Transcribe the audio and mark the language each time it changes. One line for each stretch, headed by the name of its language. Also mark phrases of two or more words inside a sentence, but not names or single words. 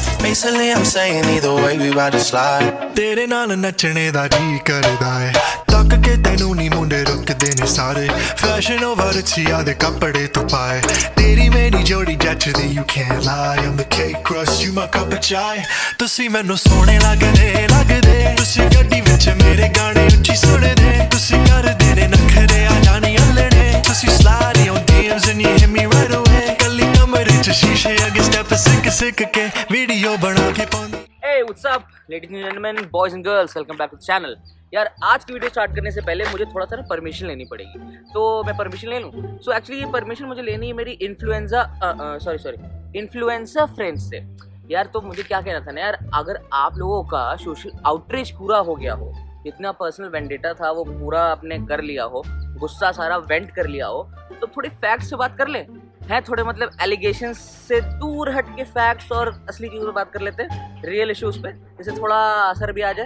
English: Basically, I'm saying either way we about to slide.
Punjabi: ਤੇਰੇ ਨਾਲ ਨੱਚਣੇ ਦਾ ਜੀ ਕਰਦਾ ਹੈ ਤੱਕ ਕੇ ਤੈਨੂੰ ਨੀ ਮੁੰਡੇ ਰੁਕਦੇ ਨੇ ਸਾਰੇ
English: fashion over
Punjabi: ਛਿਆ ਦੇ ਕੱਪੜੇ ਤੂ ਪਾਏ ਤੇਰੀ ਮੇਰੀ ਜੋੜੀ ਜਚਦੀ
English: you can't lie I'm the cake crust you my cup of chai
Punjabi: ਤੁਸੀ ਮੈਨੂੰ ਸੋਹਣੇ ਲਗਦੇ ਤੁਸੀ ਗੱਡੀ ਵਿਚ ਮੇਰੇ ਗਾਣੇ ਉੱਚੀ ਸੁਣਦੇ ਤੁਸੀ ਕਰਦੇ ਨੇ ਨਖਰੇ ਆ ਜਾਨੀ ਅੱਲੜੇ ਤੁਸੀ
English: slide on DMs and you hit me right away
Punjabi: ਕੱਲੀ ਕਮਰੇ ਚ ਸ਼ੀਸ਼ੇ ਅੱਗੇ ਸਟੈੱਪ ਸਿੱਕ ਕੇ ਵੀਡੀਓ ਬਣਾ ਕੇ ਪਾਉਂਦੀ
English: Hey, what's up, ladies and gentlemen, boys and girls, welcome back to the channel.
Hindi: यार आज की वीडियो स्टार्ट करने से पहले मुझे थोड़ा सा ना परमिशन लेनी पड़ेगी, तो मैं परमिशन ले लूँ।
English: so actually
Hindi: ये परमिशन मुझे लेनी है मेरी
English: influencer friends
Hindi: से। यार तो मुझे क्या कहना था ना यार, अगर आप लोगों का
English: social outreach
Hindi: पूरा हो गया हो, इतना
English: personal vendetta
Hindi: था वो पूरा आपने कर लिया हो, गुस्सा सारा वेंट कर लिया हो, तो थोड़ी फैक्ट्स से बात कर ले हैं, थोड़े मतलब एलिगेशंस से दूर हट के फैक्ट्स और असली चीज़ों पर बात कर लेते हैं,
English: real issues
Hindi: पे, जिससे थोड़ा असर भी आ जाए।